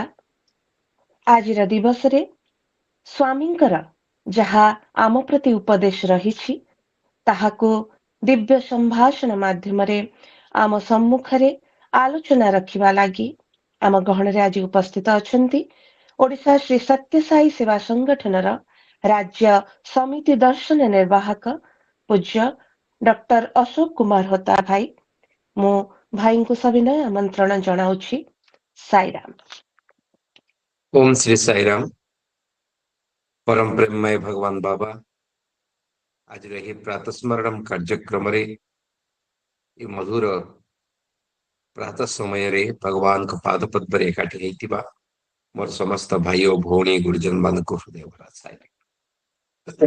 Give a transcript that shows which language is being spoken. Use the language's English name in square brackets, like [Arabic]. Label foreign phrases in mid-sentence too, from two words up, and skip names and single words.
[Odia] ଆଜିର ଦିବସରେ ସ୍ୱାମୀଙ୍କର ଯାହା ଆମ ପ୍ରତି ଉପଦେଶ ରହିଛି ତାହାକୁ ଦିବ୍ୟ ସମ୍ଭାଷଣ ମାଧ୍ୟମରେ ଆମ ସମ୍ମୁଖରେ ଆଲୋଚନା ରଖିବା ଲାଗି ଆମ ଗହଣରେ ଆଜି ଉପସ୍ଥିତ ଅଛନ୍ତି ଓଡ଼ିଶା ଶ୍ରୀ ସତ୍ୟସାଇ ସେବା ସଂଗଠନର ରାଜ୍ୟ ସମିତି ଦର୍ଶନ ନିର୍ବାହକ ପୂଜ୍ୟ ଡକ୍ଟର ଅଶୋକ କୁମାର ହୋତା ଭାଇ। ମୁଁ ଭାଇଙ୍କୁ ସବିନୟ ଆମନ୍ତ୍ରଣ ଜଣାଉଛି। ସାଇରାମ। ଓମ ଶ୍ରୀ ସାଇରାମ। ପରମ ପ୍ରେମମୟ ଭଗବାନ ବାବା ଆଜି ପ୍ରାତଃ ସ୍ମରଣ କାର୍ଯ୍ୟକ୍ରମ ମଧୁର ପ୍ରାତଃ ସମୟ ରେ ଭଗବାନଙ୍କ ପାଦ ପଦ୍ମ ଏକାଠି ହୋଇଥିବା ମୋର ସମସ୍ତ ଭାଇ ଓ ଭଉଣୀ ଗୁରୁଜନ ମାନଙ୍କୁ ହୃଦୟ ଭରା ସାଇରାମ।